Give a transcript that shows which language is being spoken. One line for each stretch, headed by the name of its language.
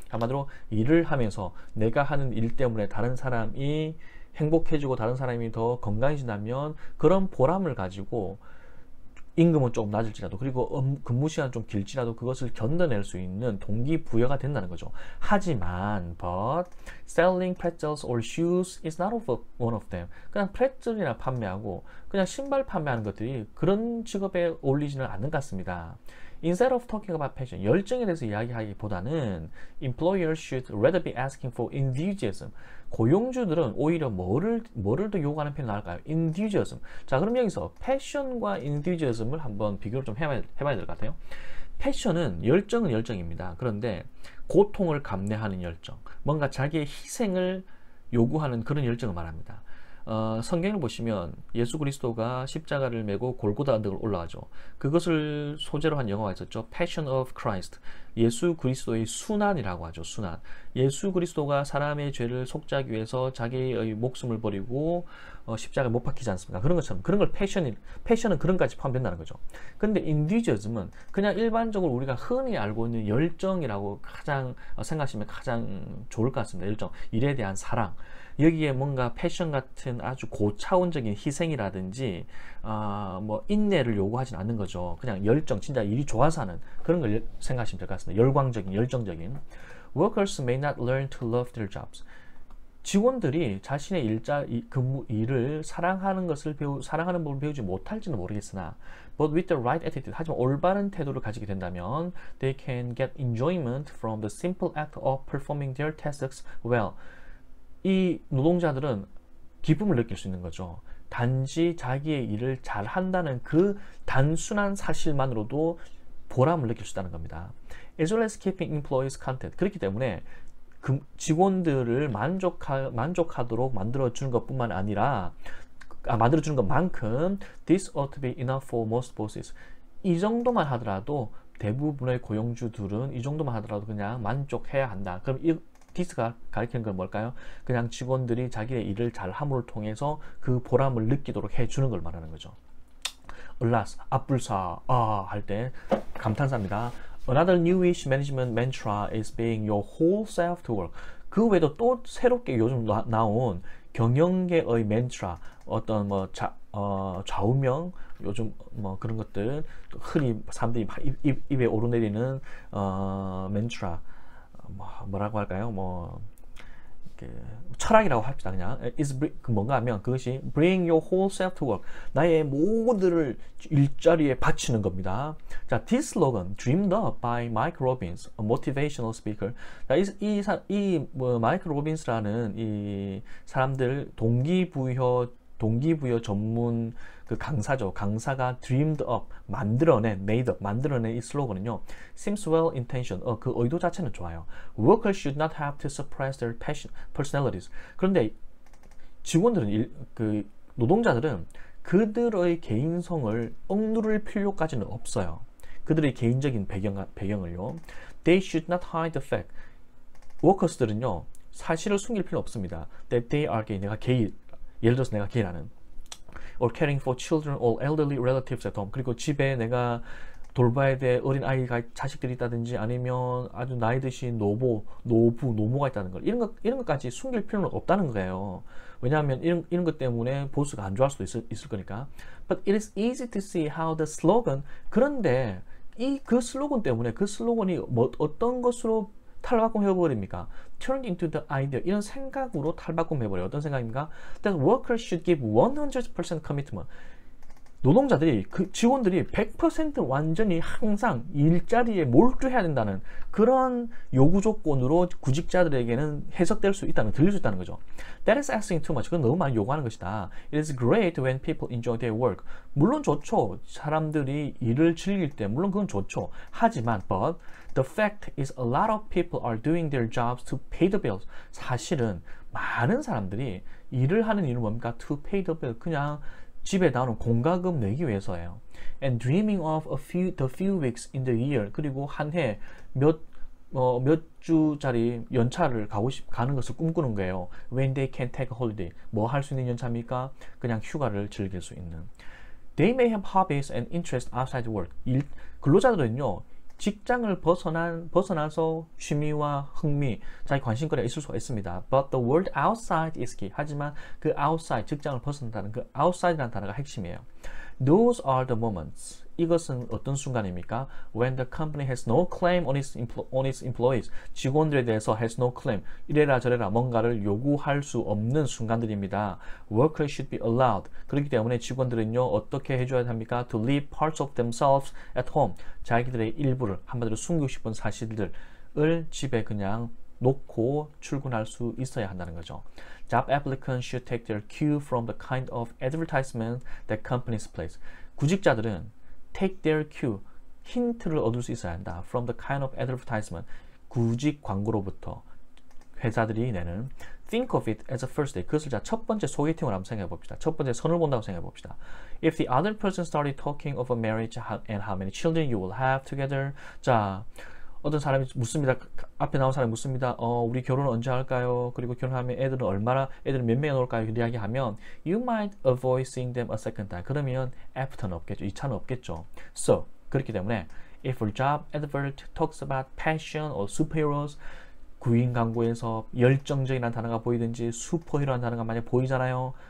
Korean: 한마디로 일을 하면서 내가 하는 일 때문에 다른 사람이 행복해지고 다른 사람이 더 건강해진다면 그런 보람을 가지고 임금은 조금 낮을지라도 그리고 근무 시간 좀 길지라도 그것을 견뎌낼 수 있는 동기부여가 된다는 거죠. 하지만
English: but selling pretzels or shoes is not one of them.
Korean: 그냥 프레첼이나 판매하고 그냥 신발 판매하는 것들이 그런 직업에 어울리지는 않는 것 같습니다.
English: Instead of talking about passion,
Korean: 열정에 대해서 이야기하기보다는
English: employers should rather be asking for enthusiasm.
Korean: 고용주들은 오히려 뭐를 더 요구하는 편이 나을까요?
English: enthusiasm.
Korean: 자, 그럼 여기서 passion과 enthusiasm을 한번 비교를 좀 해봐야 될 것 같아요. passion은 열정입니다. 그런데 고통을 감내하는 열정, 뭔가 자기의 희생을 요구하는 그런 열정을 말합니다. 성경을 보시면 예수 그리스도가 십자가를 메고 골고다 언덕을 올라가죠. 그것을 소재로 한 영화가 있었죠.
English: Passion of Christ.
Korean: 예수 그리스도의 순환이라고 하죠. 순환. 예수 그리스도가 사람의 죄를 속죄하기 위해서 자기의 목숨을 버리고 십자가에 못 박히지 않습니까? 그런 것처럼 그런 걸 패션은 그런 까지 포함된다는 거죠. 근데 인디저즘은 그냥 일반적으로 우리가 흔히 알고 있는 열정이라고 가장 생각하시면 가장 좋을 것 같습니다. 열정, 일에 대한 사랑. 여기에 뭔가 패션 같은 아주 고차원적인 희생이라든지 뭐 인내를 요구하진 않는 거죠. 그냥 열정, 진짜 일이 좋아서 하는 그런 걸 생각하시면 될 것 같습니다. 열광적인, 열정적인.
English: Workers may not learn to love their jobs.
Korean: 직원들이 자신의 근무 일을 사랑하는 법을 배우지 못할지는 모르겠으나,
English: but with the right attitude,
Korean: 하지만 올바른 태도를 가지게 된다면,
English: they can get enjoyment from the simple act of performing their tasks well.
Korean: 이 노동자들은 기쁨을 느낄 수 있는 거죠. 단지 자기의 일을 잘 한다는 그 단순한 사실만으로도 보람을 느낄 수 있다는 겁니다.
English: As well as keeping employees content.
Korean: 그렇기 때문에 직원들을 만족하도록 만들어주는 것뿐만 아니라 만들어주는 것만큼
English: this ought to be enough for most bosses.
Korean: 이 정도만 하더라도 대부분의 고용주들은 이 정도만 하더라도 그냥 만족해야 한다. 그럼 this가 가리키는 건 뭘까요? 그냥 직원들이 자기의 일을 잘함을 통해서 그 보람을 느끼도록 해주는 걸 말하는 거죠. alas, 앞불사 할 때 감탄사입니다.
English: Another newish management mantra is being your whole self to work.
Korean: 그 외에도 또 새롭게 요즘 나온 경영계의 맨트라, 어떤 뭐 좌우명, 요즘 뭐 그런 것들 흔히 사람들이 입에 오르내리는 맨트라, 뭐라고 할까요? 뭐 철학이라고 합시다. 그냥 뭔가 하면 그것이
English: bring your whole self to work,
Korean: 나의 모두를 일자리에 바치는 겁니다.
English: 자, this slogan dreamed up by Mike Robbins, a motivational speaker.
Korean: 자, 마이크 로빈스라는 이 사람들 동기부여 전문 그 강사죠. 강사가
English: dreamed up, made up,
Korean: 만들어낸 이 슬로건은요.
English: seems well intentioned.
Korean: 그 의도 자체는 좋아요.
English: Workers should not have to suppress their personalities.
Korean: 그런데 직원들은, 노동자들은 그들의 개인성을 억누를 필요까지는 없어요. 그들의 개인적인 배경을요.
English: They should not hide the fact.
Korean: 워커스들은요, 사실을 숨길 필요 없습니다.
English: That they are gay.
Korean: 내가 게이, 예를 들어서 내가 게이라는.
English: or caring for children or elderly relatives at home.
Korean: 그리고 집에 내가 돌봐야 될 어린 아이가 자식들이 있다든지 아니면 아주 나이 드신 노모가 있다는 걸 이런 것까지 숨길 필요는 없다는 거예요. 왜냐하면 이런 것 때문에 보스가 안 좋아할 수도 있을 거니까.
English: But it is easy to see how the slogan.
Korean: 그런데 그 슬로건 때문에 그 슬로건이 어떤 것으로 탈바꿈해버립니까?
English: Turned into the idea.
Korean: 이런 생각으로 탈바꿈해버려요. 어떤 생각입니까?
English: That workers should give 100% commitment.
Korean: 노동자들이, 직원들이 100% 완전히 항상 일자리에 몰두해야 된다는 그런 요구 조건으로 구직자들에게는 해석될 수 있다는, 들릴 수 있다는 거죠.
English: That is asking too much.
Korean: 그건 너무 많이 요구하는 것이다.
English: It is great when people enjoy their work.
Korean: 물론 좋죠. 사람들이 일을 즐길 때 물론 그건 좋죠. 하지만
English: but the fact is a lot of people are doing their jobs to pay the bills.
Korean: 사실은 많은 사람들이 일을 하는 이유는 뭡니까?
English: To pay the bill.
Korean: 그냥 집에 나오는 공과금 내기 위해서예요.
English: And dreaming of the few weeks in the year.
Korean: 그리고 한 해 몇 주짜리 연차를 가는 것을 꿈꾸는 거예요.
English: When they can take a holiday.
Korean: 뭐 할 수 있는 연차입니까? 그냥 휴가를 즐길 수 있는.
English: They may have hobbies and interests outside work.
Korean: 근로자들은요, 직장을 벗어나서 취미와 흥미, 자기 관심거리가 있을 수가 있습니다.
English: But the word outside is key.
Korean: 하지만 그 outside, 직장을 벗어난다는 그 outside라는 단어가 핵심이에요.
English: Those are the moments.
Korean: 이것은 어떤 순간입니까?
English: When the company has no claim on its employees.
Korean: 직원들에 대해서
English: has no claim.
Korean: 이래라 저래라 뭔가를 요구할 수 없는 순간들입니다.
English: Workers should be allowed.
Korean: 그렇기 때문에 직원들은요, 어떻게 해줘야 합니까?
English: To leave parts of themselves at home.
Korean: 자기들의 일부를, 한마디로 숨기고 싶은 사실들을 집에 그냥 놓고 출근할 수 있어야 한다는 거죠.
English: Job applicants should take their cue from the kind of advertisement that companies place.
Korean: 구직자들은
English: take their cue,
Korean: 힌트를 얻을 수 있어야 한다.
English: From the kind of advertisement,
Korean: 구직 광고로부터 회사들이 내는
English: Think of it as a first date.
Korean: 그것을 자 첫 번째 소개팅을 한번 생각해 봅시다. 첫 번째 선을 본다고 생각해 봅시다.
English: If the other person started talking of a marriage and how many children you will have together.
Korean: 자, 어떤 사람이 묻습니다. 앞에 나온 사람이 묻습니다. 우리 결혼은 언제 할까요? 그리고 결혼하면 애들은 몇 명이 나올까요?
English: 이야기하면 you might avoid seeing them a second time.
Korean: 그러면 after는 없겠죠. 2차는 없겠죠.
English: So,
Korean: 그렇기 때문에
English: if a job advert talks about passion or superheroes,
Korean: 구인 광고에서 열정적이라는 단어가 보이든지 슈퍼히어로라는 단어가 만약 보이잖아요.